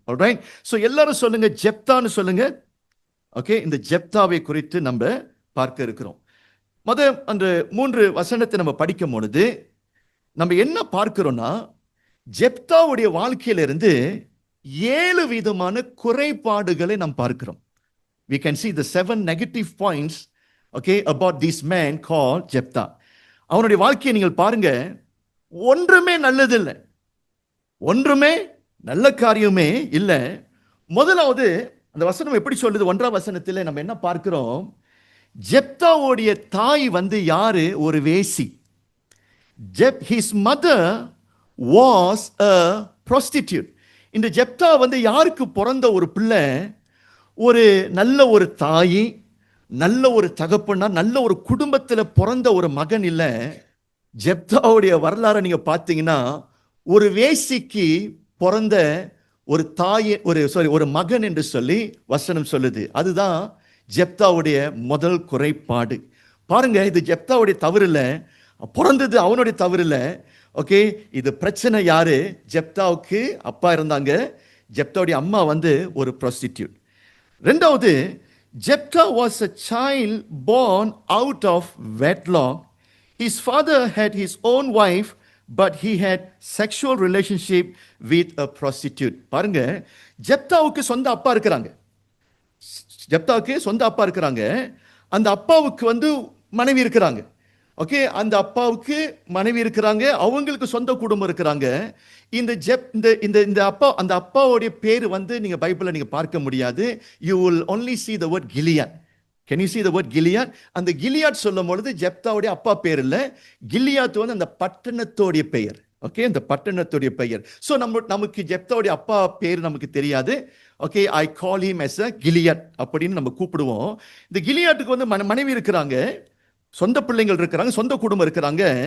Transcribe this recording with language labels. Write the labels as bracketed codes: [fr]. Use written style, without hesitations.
[ta] Alright, so எல்லாரும் சொல்லுங்க ஜெப்தான்னு சொல்லுங்க. ஓகே, இந்த ஜெப்தாவை குறித்து நம்ம பார்க்க இருக்கிறோம். அந்த 3 வசனத்தை நம்ம படிக்கும் பொழுது நம்ம என்ன பார்க்கிறோம்னா, ஜெப்தாவுடைய வாழ்க்கையிலிருந்து 7 விதமான குறைபாடுகளை நாம் பார்க்கிறோம். [en] We can see the 7 negative points, okay, about this man called Jephthah. [ta] அவனுடைய வாழ்க்கையை நீங்கள் பாருங்க, ஒன்றுமே நல்லதில்லை, ஒன்றுமே நல்ல காரியமே இல்லை. முதலாவது அந்த வசனம் எப்படி சொல்லுது? 1ஆம் வசனத்தில் நம்ம என்ன பார்க்கிறோம்? ஜெப்தாவுடைய தாய் வந்து யாரு? ஒரு வேசி. [en] His mother was a prostitute. [ta] இந்த ஜெப்தா வந்து யாருக்கு பிறந்த ஒரு பிள்ளை? ஒரு நல்ல ஒரு தாய், நல்ல ஒரு தகப்பனா, நல்ல ஒரு குடும்பத்தில் பிறந்த ஒரு மகன் இல்ல. ஜெப்தாவுடைய வரலாறை நீங்க பார்த்தீங்கன்னா, ஒரு வேசிக்கு பிறந்த ஒரு தாய், ஒரு மகன் என்று சொல்லி வசனம் சொல்லுது. அதுதான் ஜெப்தாவுடைய முதல் குறைபாடு. பாருங்க, இது ஜெப்தாவுடைய தவறு இல்ல, பிறந்தது அவனுடைய தவறு இல்ல. ஓகே, இது பிரச்சனை யாரு? ஜெப்தாவுக்கு அப்பா இருந்தாங்க, ஜெப்தாவுடைய அம்மா வந்து ஒரு prostitute. ரெண்டாவது, [en] Jephthah was a child born out of wedlock. His father had his own wife, but he had sexual relationship with a prostitute. [ta] பாருங்க, ஜெப்தாவுக்கு சொந்த அப்பா இருக்கிறாங்க. ஜெப்தாவுக்கு சொந்த அப்பா இருக்கிறாங்க. அந்த அப்பாவுக்கு வந்து மனைவி இருக்கிறாங்க. ஓகே, அந்த அப்பாவுக்கு மனைவி இருக்கிறாங்க, அவங்களுக்கு சொந்த குடும்பம் இருக்கிறாங்க. இந்த அப்பா, அந்த அப்பாவுடைய பேர் வந்து நீங்க பைபிள்ல நீங்க பார்க்க முடியாது. [en] You will only see the word Gilead. Can you see the word Gilead? [ta] அந்த கிலியாட் சொல்லும் பொழுது ஜெப்தாவுடைய அப்பா பேர் இல்ல, கிலியாத் வந்து அந்த பட்டணத்தோடைய பெயர். ஓகே, அந்த பட்டணத்துடைய பெயர். ஸோ நமக்கு ஜெப்தாவுடைய அப்பா பேர் நமக்கு தெரியாது. [en] okay, I call him as a Gilead [ta] அப்படின்னு நம்ம கூப்பிடுவோம். இந்த கிலியாட்டுக்கு வந்து மனைவி இருக்கிறாங்க, சொந்த பிள்ளைகள் இருக்கிறாங்க, சொந்த குடும்பம் இருக்கிறாங்க.